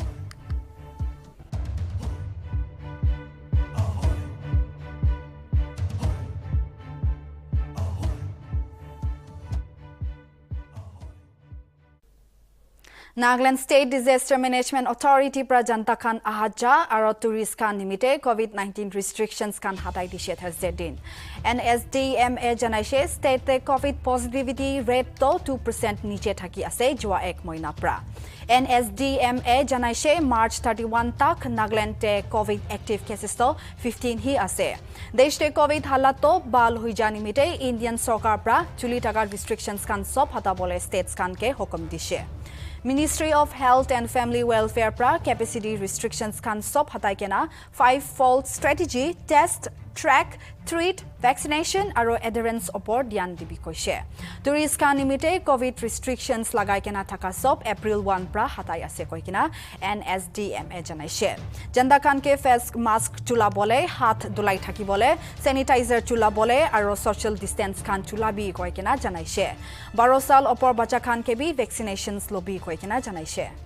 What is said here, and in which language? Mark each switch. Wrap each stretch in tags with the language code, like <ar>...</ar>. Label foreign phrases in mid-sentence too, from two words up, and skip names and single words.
<nag>Nagaland State Disaster Management Authority pra janta khan ahaja aro tourist khan nimite</nag> <en>COVID-19 restrictions</en> <nag>khan hatai dishe Thursday din. NSDMA janaise state te COVID</nag> <en>positivity rate</en> <nag>to 2% niche thaki ase jua ek moina pra. NSDMA janaise March 31 tak Nagaland te COVID</nag> <en>active cases</en> <nag>to 15 hi ase. Desh te COVID halat to bal hui jani mite Indian Sarkar pra chuli taka restrictions khan sob hata bole states khan ke hukum dishe. Ministry of Health and Family Welfare pra</nag> <en>capacity restrictions</en> <nag>kan sob hatai kena</nag> <en>5-fold strategy test track treat vaccination</en> <nag>aro adherence opor dhyan dibi koise. Tourist kan nimite</nag> <en>COVID restrictions</en> <nag>lagai kena thaka sob April 1 pra hatai ase koi kena NSDMA janaise. Janda kan ke</nag> <en>face mask</en> <nag>chula bole hath dulai thaki bole sanitizer chula bole aro</nag> <en>social distance</en> <nag>kan chula bi koi kena janaise. 12 sal opor bacha kan ke bi vaccinations lobi koi kena janaise.</nag>